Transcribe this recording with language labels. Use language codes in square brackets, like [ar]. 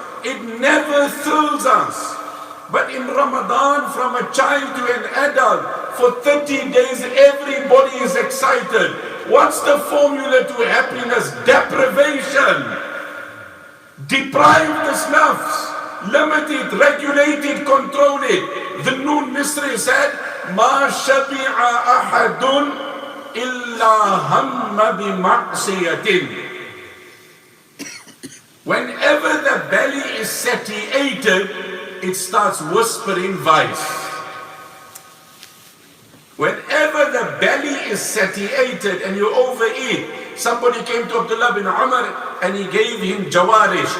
[en] It never thrills us. But in Ramadan, from a child to an adult, for 30 days, everybody is excited. What's the formula to happiness? Deprivation. Deprive the snuffs. Limit it, regulate it, control it. The Noon Misri said, [ar] مَا شَبِعَ أَحَدٌ إِلَّا هَمَّ بِمَعْصِيَةٍ. [en] Whenever the belly is satiated, it starts whispering vice. Whenever the belly is satiated and you overeat, somebody came to Abdullah bin Umar and he gave him jawarish.